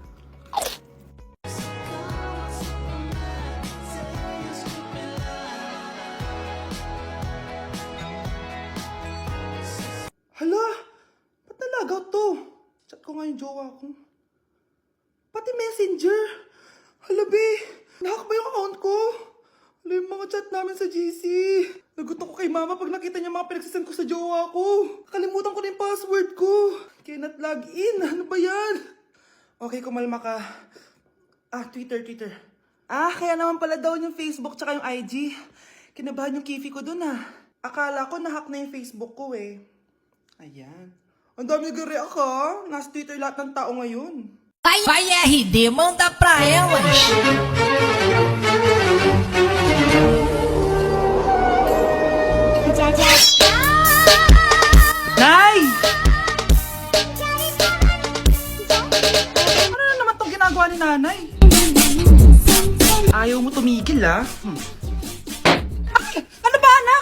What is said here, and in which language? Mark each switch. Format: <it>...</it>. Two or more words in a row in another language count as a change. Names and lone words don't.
<tl>Hala, ba't nalagaw to? Chat ko nga yung jowa ko. Pati messenger. Hala, be, nahack ba yung account ko? Hala, yung mga chat namin sa GC. Nagutom ko kay mama pag nakita niya mga pinagsasend ko sa jowa ko. Kalimutan ko na yung password ko.</tl> <en>Cannot log in.</en> <tl>Ano ba yan? Okay, kumalma ka. Twitter. Kaya naman pala daw yung Facebook tsaka yung IG. Kinabahan yung kifi ko dun Akala ko nahack na yung Facebook ko Ayan. Ang dami nag-react Nasa Twitter lahat ng tao ngayon.</tl> <pt>Vai RD, manda pra elas.</pt> <tl>Nay! Ano na naman itong ginagawa ni Nanay? Ayaw mo tumigil, Ay! Ano ba, anak?</tl>